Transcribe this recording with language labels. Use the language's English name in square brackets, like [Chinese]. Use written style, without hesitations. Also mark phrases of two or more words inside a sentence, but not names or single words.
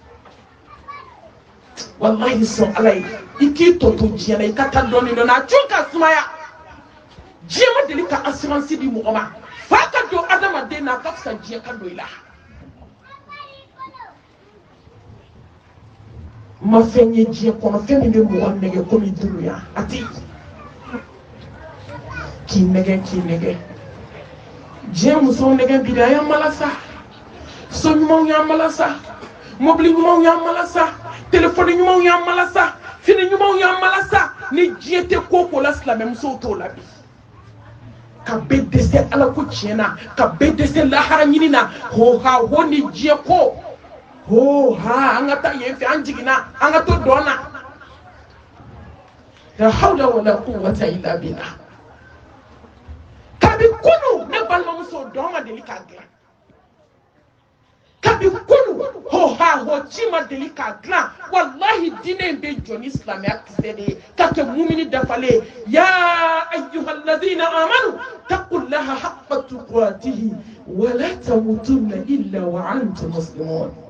[Bambara] wallahi sɔn ala ye i k'i tɔ to diɲɛ na i ka taa dɔɔnin dɔɔnin a cun ka sumaya diɲɛ ma deli ka assurance di mɔgɔ ma fa ka don adamaden na a ka fisa diɲɛ ka don i la ma fɛn ye diɲɛ kɔnɔ fɛn min bɛ mɔgɔ nɛgɛ komi dunuya a tɛ k'i nɛgɛ diɲɛ musow nɛgɛ bi de a y'an mala sa so ɲumanw y'an mala sa mobili ɲumanw y'an mala sa telefɔni ɲumanw y'an mala sa fini ɲumanw y'an mala sa ni diɲɛ tɛ ko o ko la silamɛmusow t'o la bi ka bɛɛ dɛsɛ ala ko tiɲɛ na ka bɛɛ dɛsɛ lahara ɲini na ho ha ho ni diɲɛ ko ho ha an ka taa yen fɛ an jiginna an ka to dɔn na [Arabic] لا حول ولا قوة إلا بالله [Bambara] kabi kunu ne balimamuso dɔn ma deli k'a dilan kabi kunu ho ha ho ci ma deli k'a dilan wallahi diinɛ in bɛ jɔ ni silamɛya kisɛ de ye ka kɛ mumini dafalen [Arabic] يا أيها الذين آمنوا اتقوا الله حق تقاته ولا تموتن إلا وأنتم مسلمون